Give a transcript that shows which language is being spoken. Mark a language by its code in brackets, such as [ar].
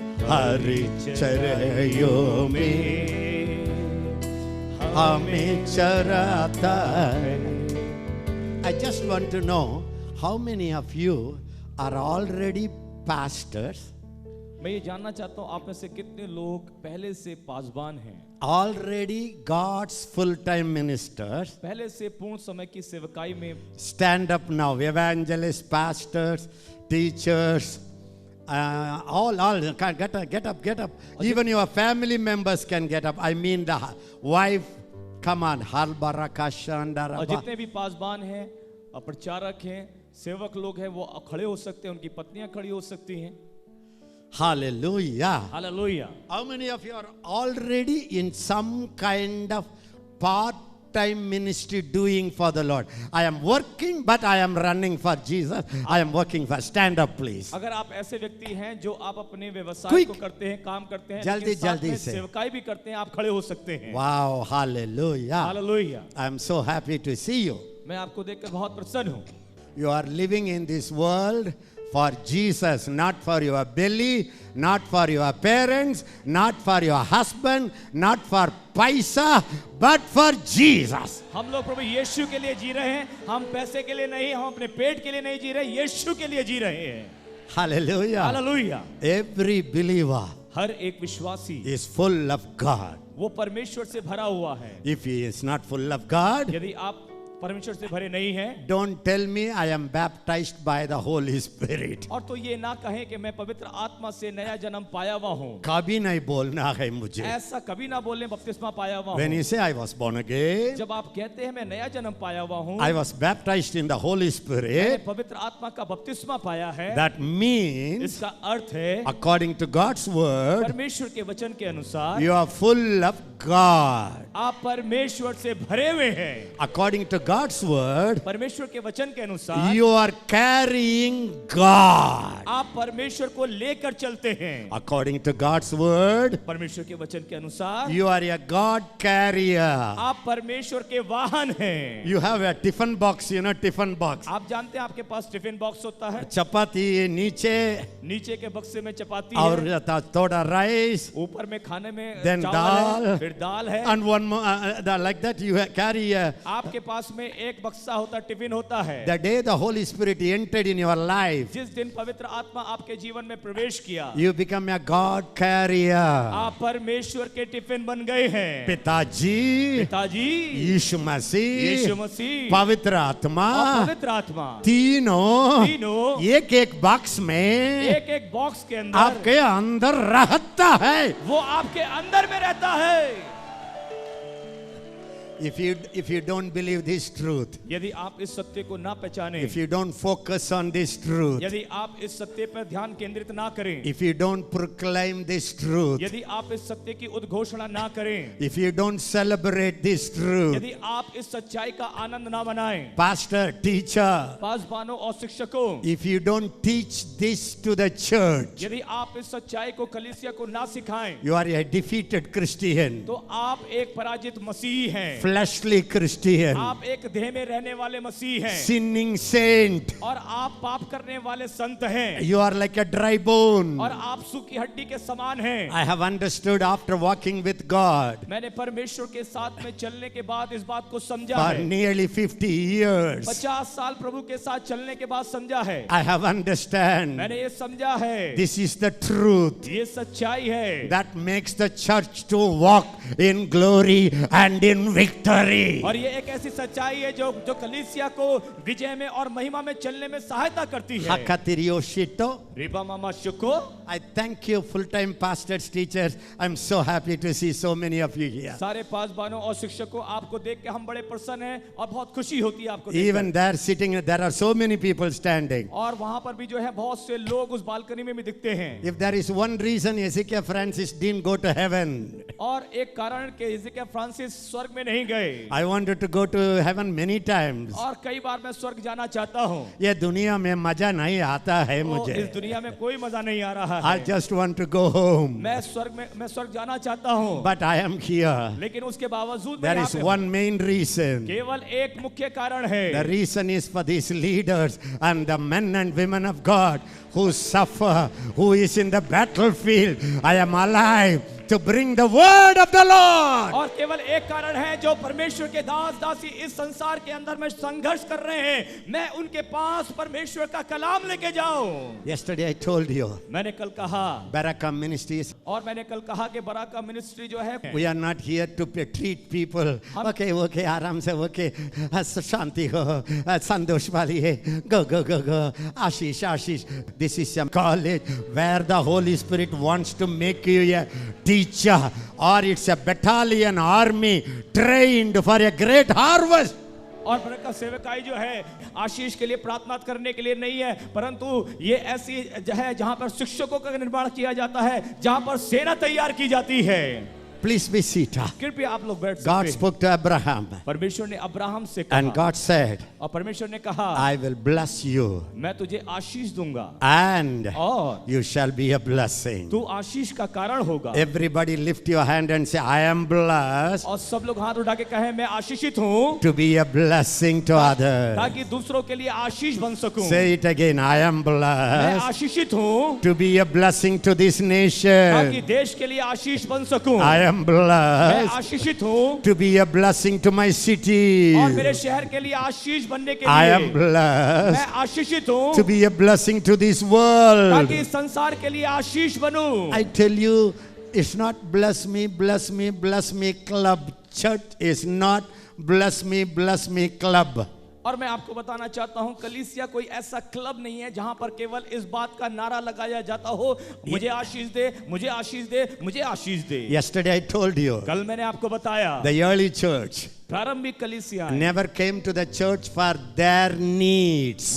[hi] हरी चराइयों में, हमें चराता है। [en] I just want to know how many of you are already pastors? [hi] मैं ये जानना चाहता हूँ आप में से कितने लोग पहले से पासबान हैं, [en] already God's full-time ministers. [hi] पहले से पूर्ण समय की सेवकाई में। [en] Stand up now, evangelists, pastors, teachers, all can get up. Even your family members can get up. I mean the wife. Come on, hal baraka shandara. [hi] और जितने भी पासबान हैं, प्रचारक हैं, सेवक लोग हैं, वो खड़े हो सकते हैं, उनकी पत्नियां खड़ी हो सकती हैं। [en] Hallelujah. Hallelujah. How many of you are already in some kind of part-time ministry doing for the Lord? I am working, but I am running for Jesus. I am working for. Stand up, please. [hi] अगर आप ऐसे व्यक्ति हैं जो आप अपने व्यवसाय को करते हैं, काम करते हैं, जल्दी से सेवकाई भी करते हैं, आप खड़े हो सकते हैं। [en] Wow, hallelujah. Hallelujah. I am so happy to see you. [hi] मैं आपको देखकर बहुत प्रसन्न हूँ। [en] You are living in this world for Jesus, not for your belly, not for your parents, not for your husband, not for paisa, but for Jesus. [hi] हम लोग प्रभु यीशु के लिए जी रहे हैं, हम पैसे के लिए नहीं, हम अपने पेट के लिए नहीं जी रहे, यीशु के लिए जी रहे हैं। [en] Hallelujah. Hallelujah. Every believer [hi] हर एक विश्वासी [en] is full of God. [hi] वो परमेश्वर से भरा हुआ है। [en] If he is not full of God, [hi] यदि आप परमेश्वर से भरे नहीं हैं, [en] don't tell me I am baptized by the Holy Spirit. [hi] और तो ये ना कहें कि मैं पवित्र आत्मा से नया जन्म पाया हुआ हूँ। कभी नहीं बोलना है मुझे। ऐसा कभी ना बोलें बपतिस्मा पाया हुआ हूँ। [en] When you say I was born again, [hi] जब आप कहते हैं मैं नया जन्म पाया हुआ हूँ, [en] I was baptized in the Holy Spirit, [hi] पवित्र आत्मा का बपतिस्मा पाया है, [en] that means [hi] इसका अर्थ है [en] according to God's word, [hi] परमेश्वर के वचन के अनुसार [en] you are full of God. [hi] आप परमेश्वर से भरे हुए हैं। [en] According to God's word, [hi] परमेश्वर के वचन के अनुसार [en] you are carrying God. [hi] आप परमेश्वर को लेकर चलते हैं। [en] According to God's word, [hi] परमेश्वर के वचन के अनुसार [en] you are a God carrier. [hi] आप परमेश्वर के वाहन हैं। [en] You have a tiffin box, you know, tiffin box. [hi] आप जानते हैं आपके पास टिफिन बॉक्स होता है, चपाती नीचे नीचे के बक्से में चपाती और है, थोड़ा राइस, ऊपर में खाने में [en] then [hi] चावल है, dal, फिर दाल है, [en] and one more like that you carry [hi] आपके पास में एक बक्सा होता है, टिफिन होता है। [en] the day the Holy Spirit entered in your life, [hi] जिस दिन पवित्र आत्मा आपके जीवन में प्रवेश किया, you become a God carrier. आप परमेश्वर के टिफिन बन गए हैं। पिताजी, यीशु मसीह, पवित्र आत्मा, पवित्र आत्मा, तीनों एक एक बॉक्स में, एक एक बॉक्स के अंदर, आपके अंदर रहता है। वो आपके अंदर में रहता है। [en] if you don't believe this truth, [hi] यदि आप इस सत्य को ना पहचाने, [en] if you don't focus on this truth, [hi] यदि आप इस सत्य पर ध्यान केंद्रित ना करें, [en] if you don't proclaim this truth, [hi] यदि आप इस सत्य की उद्घोषणा ना करें, [en] if you don't celebrate this truth, [hi] यदि आप इस सच्चाई का आनंद ना मनाएं, [en] pastor, teacher, [hi] पासवानों और शिक्षकों, [en] if you don't teach this to the church, [hi] यदि आप इस सच्चाई को कलीसिया को ना सिखाएं, [en] you are a defeated Christian, [hi] तो आप एक पराजित मसीह हैं, [en] fleshly Christian, [hi] आप एक देह में रहने वाले मसीह हैं, [en] sinning saint. [hi] और आप पाप करने वाले संत हैं, [en] You are like a dry bone. [hi] और आप सूखी हड्डी के समान हैं। [en] I have understood after walking with God [hi] मैंने परमेश्वर के साथ में चलने के बाद इस बात को समझा [en] for [hi] है, [en] nearly 50 years. [hi] 50 साल प्रभु के साथ चलने के बाद समझा है, [en] I have understand. [hi] मैंने ये समझा है, [en] This is the truth [hi] ये सच्चाई है, [en] that makes the church to walk in glory and in victory. [hi] और ये एक ऐसी सच्चाई है जो कलीसिया को विजय में और महिमा में चलने में सहायता करती है। Hakatiriyoshito. Riba mama शुको, [en] I thank you, full-time pastors, teachers. I'm so happy to see so many of you here. [hi] सारे पासवानों और शिक्षकों, आपको देख के हम बड़े प्रसन्न हैं और बहुत खुशी होती है आपको देखकर। [en] Even there sitting, there are so many people standing. [hi] और वहां पर भी जो है बहुत से लोग उस बालकनी में भी दिखते हैं। [en] If there is one reason Hezekiah Francis didn't go to heaven, [hi] और एक कारण के हिजकिय्याह फ्रांसिस स्वर्ग में नहीं गए, [en] I wanted to go to heaven many times. [hi] और कई बार मैं स्वर्ग जाना चाहता हूँ, ये दुनिया में मजा नहीं आता है तो इस मुझे. दुनिया में कोई मजा नहीं आ रहा [en] I [hi] है। [en] just want to go home. [hi] मैं स्वर्ग जाना चाहता हूँ, [en] But I am here. [hi] लेकिन उसके बावजूद मैं [en] There [hi] यहाँ [en] is [hi] पे हूँ। [en] one main reason. [hi] केवल एक मुख्य कारण है। [en] The reason is for these leaders and the men and women of God who suffer, who is in the battlefield. I am alive to bring the word of the Lord. [hi] और केवल एक कारण है, जो परमेश्वर के दास दासी इस संसार के अंदर में संघर्ष कर रहे हैं, मैं उनके पास परमेश्वर का कलाम लेके जाऊं। [en] Yesterday I told you, [hi] मैंने कल कहा, [en] Barakah Ministries, [hi] और मैंने कल कहा कि बराका मिनिस्ट्री जो है, [en] we are not here to treat people. [hi] Okay, आराम से, okay, शांति हो, संतोष वाली है, go, Ashish. [en] This is a college where the Holy Spirit wants to make you a teacher, or it's a battalion army trained for a great harvest. [hi] और बरकत सेवकाई जो है आशीष के लिए प्रार्थना करने के लिए नहीं है, परंतु ये ऐसी है जहां पर शिक्षकों का निर्माण किया जाता है, जहां पर सेना तैयार की जाती है। [en] Please be seated. [hi] कृपया आप लोग बैठ [en] God [hi] सकते हैं। [en] spoke to Abraham, [hi] परमेश्वर ने अब्राहम से [en] and [hi] कहा, [en] God said, [hi] और परमेश्वर ने कहा, [en] I will bless you, [hi] मैं तुझे आशीष दूंगा [en] and [hi] और [en] you shall be a blessing. [hi] तू आशीष का कारण होगा। [en] Everybody lift your hand and say, I am blessed [hi] और सब लोग हाथ उठा के कहें, मैं आशीषित हूँ, [en] to be a blessing to others. [hi] ताकि दूसरों के लिए आशीष बन सकूं। [en] Say it again, I am [hi] मैं [en] blessed [hi] आशीषित हूँ, [en] to be a blessing to this [hi] ताकि [en] nation. [hi] देश के लिए आशीष बन सकूं। [en] I am [hi] मैं [en] blessed [hi] आशीषित हूँ, [en] to be a blessing to my city. [hi] और मेरे शहर के लिए आशीष बनने के [en] I am [hi] लिए मैं [en] blessed [hi] आशीषित हूँ, [en] to be a blessing to this world. [hi] ताकि इस संसार के लिए आशीष बनूं। [en] I tell you, it's not bless me club. Church is not bless me club. [hi] और मैं आपको बताना चाहता हूं, कलीसिया कोई ऐसा क्लब नहीं है जहां पर केवल इस बात का नारा लगाया जाता हो, मुझे आशीष दे, मुझे आशीष दे, मुझे आशीष दे। [en] Yesterday I told you, [hi] कल मैंने आपको बताया, [en] the early church [hi] प्रारंभिक कलीसिया [en] never came to the church for their needs.